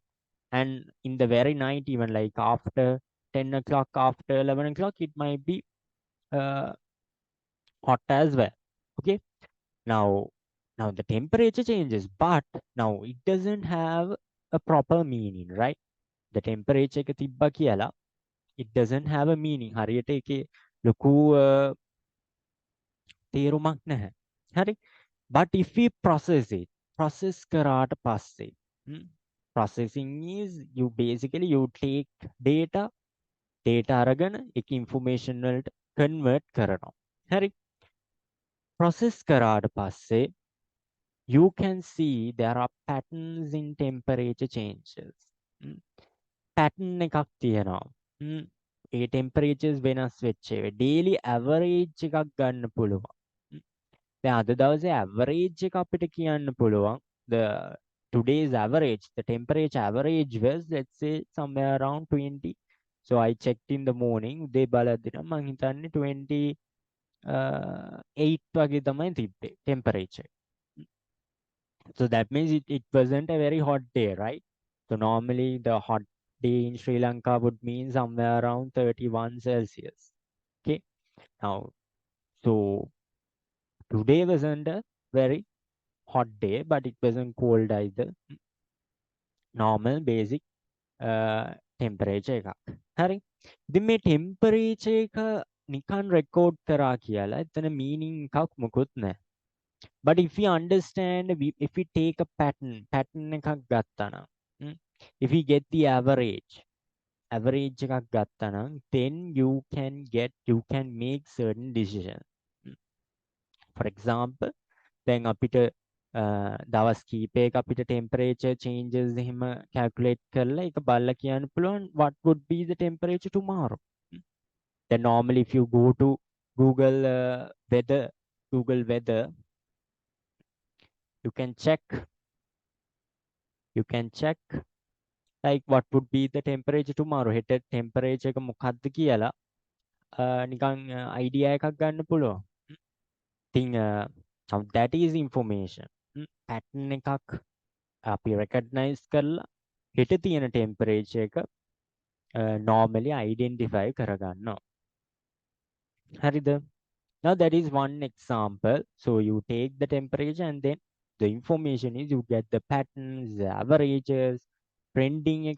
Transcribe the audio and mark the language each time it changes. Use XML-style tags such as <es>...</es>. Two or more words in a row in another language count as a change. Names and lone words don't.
<en>And in the very night, even like after 10 o'clock, after 11 o'clock, it might be uh, hot as well. Okay. Now, now the temperature changes, but now it doesn't have a proper meaning, right? The temperature</en> <si>එක තිබ්බා කියලා,</si> <en>it doesn't have a meaning.</en> <si>හරියට ඒකේ ලොකු තේරුමක් නැහැ. හරි?</si> <en>But if we process</en> <si>කරාට පස්සේ,</si> <en>processing is you take data</en> <si>අරගෙන ඒක</si> <en>information වලට convert</en> <si>කරනවා. හරි?</si> <en>process</en> <si>කරාට පස්සේ</si> <en>you can see there are patterns in temperature changes.</en> <si>pattern එකක් තියෙනවා. ඒ temperatures වෙනස් වෙච්ච ඒවා</si> <en>daily average</en> <si>එකක් ගන්න පුළුවන්. දැන් අද දවසේ average එක අපිට කියන්න පුළුවන්.</si> <en>The today's average, the temperature average was, let's say, somewhere around 20. So I checked in the morning.</en> <si>උදේ බලද්දී නම් මං හිතන්නේ 28 වගේ තමයි තිබ්බේ temperature.</si> <en>So that means it wasn't a very hot day, right? So normally the hot day in Sri Lanka would mean somewhere around 31 Celsius. Okay. Now, so today wasn't a very hot day, but it wasn't cold either. Normal basic temperature</en> <si>එකක්. හරි. ඉතින් මේ temperature එක නිකන් record කරා කියලා එතන meaning එකක් මොකුත් නැහැ.</si> <en>But if we understand, if we take a pattern</en> <si>එකක් ගත්තා නම්,</si> <en>if we get the average</en> <si>එකක් ගත්තා නම්,</si> <en>then you can make certain decisions. For example,</en> <si>දැන් අපිට දවස් කීපයක අපිට</si> <en>temperature changes</en> <si>එහෙම calculate කරලා ඒක බලලා කියන්න පුළුවන්</si> <en>what would be the temperature tomorrow. Then normally if you go to Google weather, you can check like what would be the temperature tomorrow.</en> <si>හෙට temperature එක මොකක්ද කියලා නිකන් අයිඩියා එකක් ගන්න පුළුවන්.</si> <en>ඉතින් now that is information.</en> <si>පැටර්න් එකක් අපි රෙකග්නයිස් කරලා හෙට තියෙන ටෙම්පරේචර් එක normally identify කරගන්නවා. හරිද?</si> <en>Now that is one example. So you take the temperature and then the information is you get the patterns, the averages, trending එක.</en>